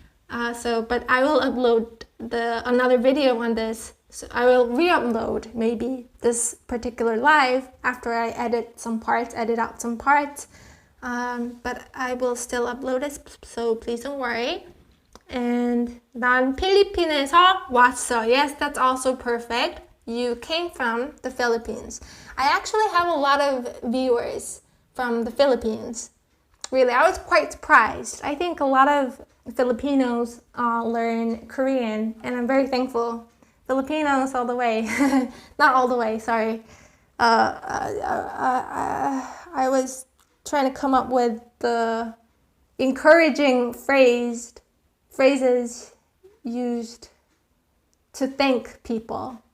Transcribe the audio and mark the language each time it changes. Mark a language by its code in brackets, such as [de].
[en] But I will upload another video on this. So I will re-upload maybe this particular live after I edit out some parts. But I will still upload it, so please don't worry. [ko] And 난 필리핀에서 왔어. [en] Yes, that's also perfect. You came from the Philippines. I actually have a lot of viewers from the Philippines. Really, I was quite surprised. I think a lot of Filipinos learn Korean, and I'm very thankful. Filipinos all the way. Not all the way, sorry. I was trying to come up with the encouraging phrases used to thank people.